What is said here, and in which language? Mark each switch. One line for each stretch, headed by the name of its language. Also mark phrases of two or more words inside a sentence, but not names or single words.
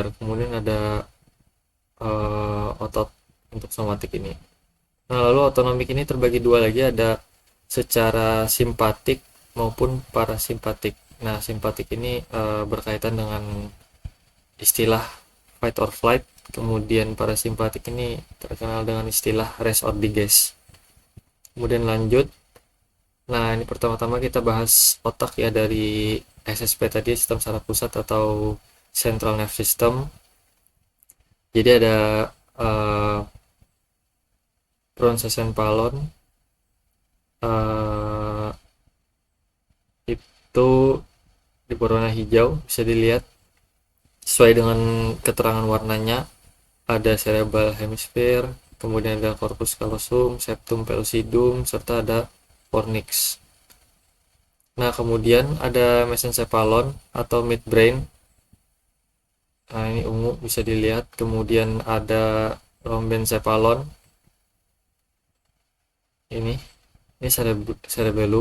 Indonesian: Kemudian ada otot untuk somatik ini. Nah, lalu autonomik ini terbagi dua lagi, ada secara simpatik maupun parasimpatik. Nah, simpatik ini berkaitan dengan istilah
English: fight or flight,
Indonesian: kemudian parasimpatik ini terkenal dengan istilah
English: rest or digest.
Indonesian: Kemudian lanjut. Nah, ini pertama-tama kita bahas otak ya, dari SSP tadi, sistem saraf pusat atau
English: Central Nerve System.
Indonesian: Jadi ada uh, Pronsencephalon, uh, itu berwarna hijau, bisa dilihat sesuai dengan keterangan warnanya. Ada
English: cerebral hemisphere,
Indonesian: kemudian ada
Latin: corpus callosum, septum pellucidum,
Indonesian: serta ada fornix. Nah, kemudian ada mesencephalon atau midbrain. Nah, ini ungu bisa dilihat. Kemudian ada rhombencephalon. Ini cerebellum.